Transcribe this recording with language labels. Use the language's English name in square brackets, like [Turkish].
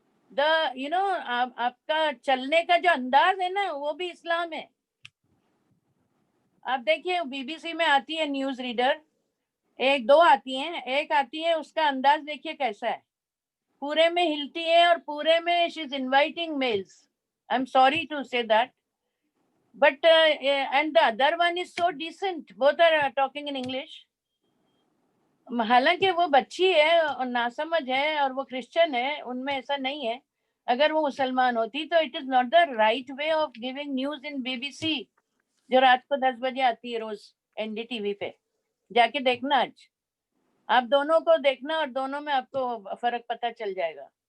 [Hindi] आपका चलने का जो अंदाज है ना, वो भी इस्लाम है। आप देखिए बीबीसी में आती है न्यूज रीडर, 1-2 आती हैं, एक आती है, उसका अंदाज देखिए कैसा है। पूरे में हिलती है और पूरे में [English] She is inviting males. I am sorry to say that, but and the other one is so decent. Both are talking in English. [Hindi] हालांकि वो बच्ची है और नासमझ है और वो क्रिश्चियन है, उनमें ऐसा नहीं है। अगर वो मुसलमान होती तो [English] it is not the right way of giving news in BBC, [Hindi] जो रात को 10 बजे आती है रोज एनडीटीवी पे। जाके देखना, आज आप दोनों को देखना और दोनों में आपको फर्क पता चल जाएगा।